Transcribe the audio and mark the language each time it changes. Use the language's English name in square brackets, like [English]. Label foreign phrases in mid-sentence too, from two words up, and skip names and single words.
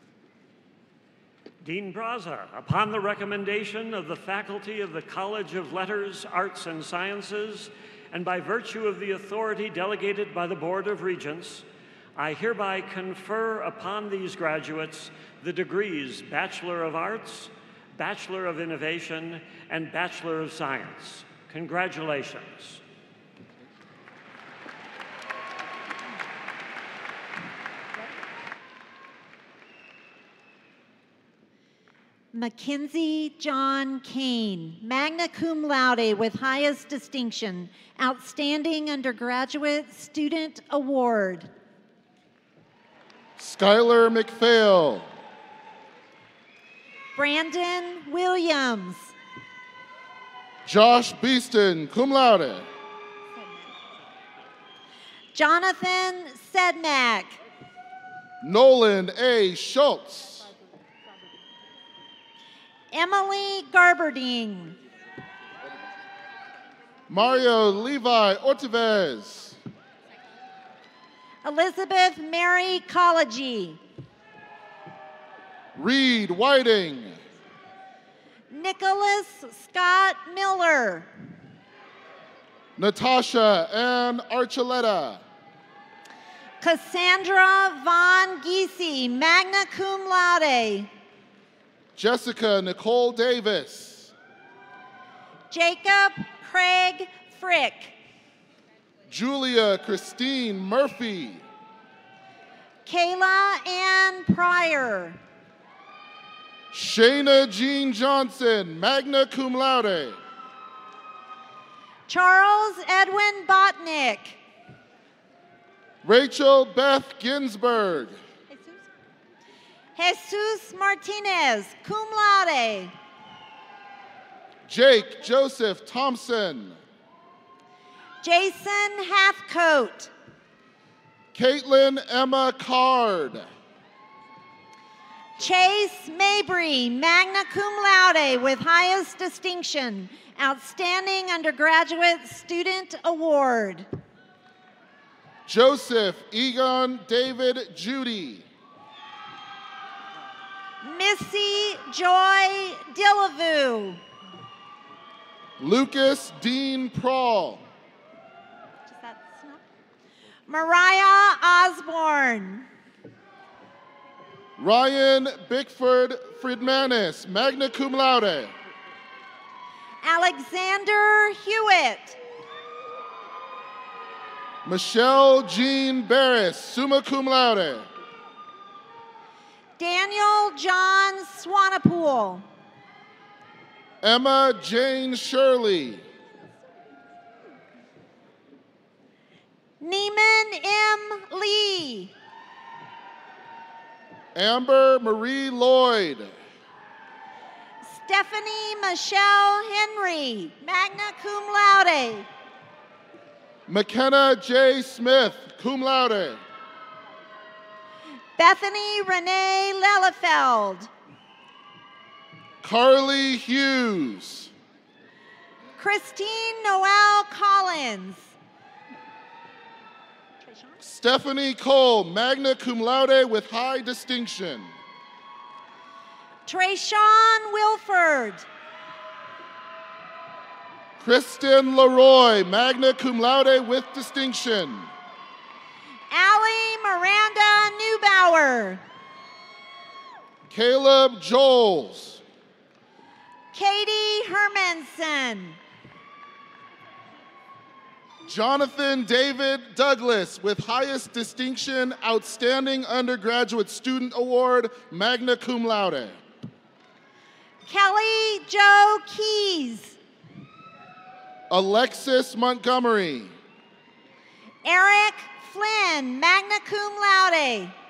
[English] Dean Braza, upon the recommendation of the faculty of the College of Letters, Arts, and Sciences, and by virtue of the authority delegated by the Board of Regents, I hereby confer upon these graduates the degrees Bachelor of Arts, Bachelor of Innovation, and Bachelor of Science. Congratulations. Mackenzie John Kane, [Latin] magna cum laude [English] with highest distinction, Outstanding Undergraduate Student Award. Skylar McPhail. Brandon Williams. Josh Beeston, [Latin] cum laude. [English] Jonathan Sedmak. Nolan A. Schultz. Emily Garberding. Mario Levi Ortevez. Elizabeth Mary Collegy. Reed Whiting. Nicholas Scott Miller. Natasha Ann Archuleta. Cassandra Von Giese, [Latin] magna cum laude. [English] Jessica Nicole Davis. Jacob Craig Frick. Julia Christine Murphy. Kayla Ann Pryor. Shayna Jean Johnson, [Latin] magna cum laude. [English] Charles Edwin Botnick. Rachel Beth Ginsberg. Jesus Martinez, [Latin] cum laude. [English] Jake Joseph Thompson. Jason Hathcote. Caitlin Emma Card. Chase Mabry, [Latin] magna cum laude [English] with highest distinction, Outstanding Undergraduate Student Award. Joseph Egon David Judy. Missy Joy Dillavue. Lucas Dean Prawl. Mariah Osborne. Ryan Bickford Friedmanis, [Latin] magna cum laude. [English] Alexander Hewitt. Michelle Jean Barris, [Latin] summa cum laude. [English] Daniel John Swanapool. Emma Jane Shirley. Neiman M. Lee. Amber Marie Lloyd. Stephanie Michelle Henry, [Latin] magna cum laude. [English] McKenna J. Smith, [Latin] cum laude. [English] Bethany Renee Lellefeld. Carly Hughes. Christine Noel Collins. Stephanie Cole, [Latin] magna cum laude [English] with high distinction. Trayshawn Wilford. Kristen Leroy, [Latin] magna cum laude [English] with distinction. Allie Miranda Neubauer. Caleb Joels. Katie Hermanson. Jonathan David Douglas with highest distinction, Outstanding Undergraduate Student Award, [Latin] magna cum laude. [English] Kelly Jo Keys. Alexis Montgomery. Eric Flynn, [Latin] magna cum laude.